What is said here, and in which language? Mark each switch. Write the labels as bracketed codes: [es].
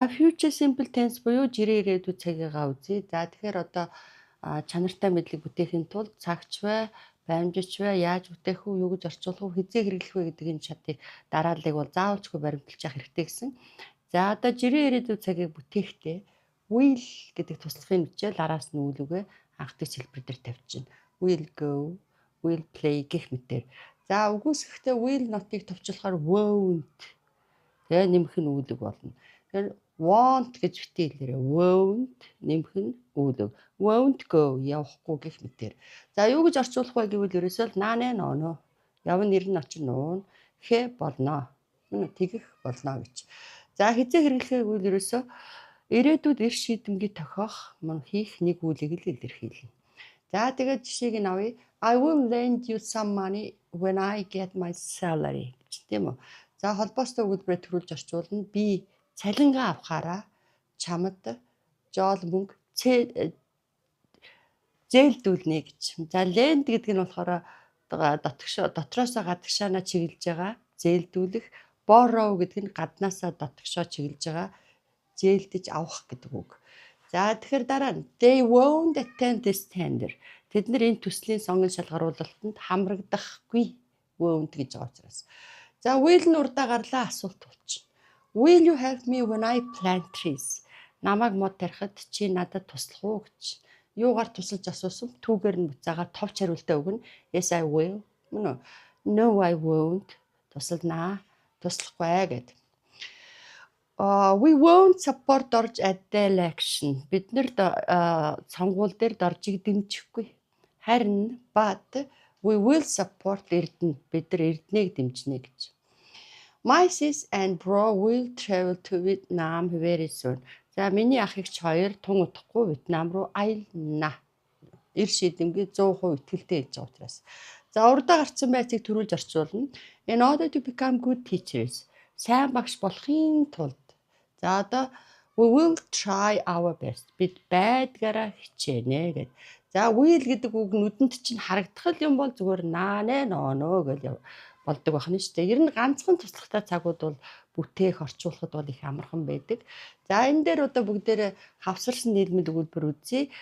[en] Future simple tense [mn] буюу жирийн ирээдүйд цагийгаа үзье. За тэгэхээр одоо чанартай мэдлэг бүтээхийн тулд цагч бай, баримжич бай, яаж бүтээх үү, юу гэж орчуулах үү, хэзээ хэрэглэх вэ гэдэг энэ шатыг дарааллыг бол заавалчгүй баримталж явах хэрэгтэй гэсэн. За одоо жирийн ирээдүйд цагийг бүтээхдээ will гэдэг туслахын бичээл араас нь үйл үгээ анхдагч хэлбэр дээр тавьчихна. [en] Will go, will play гэх мэтээр. [mn] За үгүйсэхдээ will not-ыг товчлохоор won't тэгээ нэмэх нь үйл үг болно. Тэгэхээр want гэж битгий хэлээрээ won't нэмэх нь үйл үг. [en] Won't go [mn] явахгүй гэх мэтээр. За юу гэж орчуулах вэ гэвэл ерөөсөө л наанэ ноноо. Явна нэр нь очин нуун. Хэ болно. Тэгэх болно гэж. За хизээ хэрэглэхээ гэвэл ерөөсөө ирээдүйд эрс шийдэмгий тохиох мөн хийх нэг үйлийг л илэрхийлнэ. За тэгээд жишээг нь авъя. [en] I will lend you some money when I get my salary гэж тийм үү. [mn] За холбоостой өгүүлбэрээр төрүүлж орчуулна. Би цалингаа авахаараа чамд жол мөнгө зээлдүүлнэ гэж. За lend гэдэг нь болохоор дотроосоо гадагшаанаа чиглэж байгаа зээлдүүлэх, borrow гэдэг нь гаднаасаа дотгошоо чиглэж байгаа зээлдэж авах гэдэг үг. За тэгэхээр дараа нь [en] they won't attend this tender. [mn] Тэд нар энэ төслийн сонгон шалгаруулалтанд хамрагдахгүй won't гэж байгаа учраас. За will нь урдаа гарлаа асуулт болчихно. [en] Will you help me when I plant trees? [mn] Намайг мод тарихад чи надад туслах уу гэж. Юугаар тусалж асуусан? Түүгээр нь буцаага товч хариултаа өгнө. [en] Yes I will. No I won't. [mn] Тусланаа. Туслахгүй гэд. [en] We won't support орж adult election. [mn] Бид нэр сонгуул дээр доржиг дэмжихгүй. [en] Харин but we will support Эрдэнэ. [mn] Бид нар Эрдэнэг дэмжинэ гэж. [en] My sis and bro will travel to Vietnam very soon. [mn] За миний ах эгч хоёр тун удахгүй Вьетнам руу аялна. Эр шийдэмгий 100% итгэлтэй хэлж байгаа учраас. За урдаа гарцсан байцыг төрүүлж орчуулна. [en] In order to become good teachers. [mn] Сайн багш болохын тулд. [en] За одоо we will try our best. [mn] Бид байдгаараа хичээнэ гэд. За will гэдэг үг нүдэнд чинь харагдах юм бол зүгээр наанэ ноноо гэж болдог байна шүү дээ. Ер нь ганцхан туслахтай цагууд бол бүтээх, орчуулахад бол их амархан байдаг. За энэ дээр одоо бүгдээрээ хавсарсан нийлмэл өгүүлбэр үзье.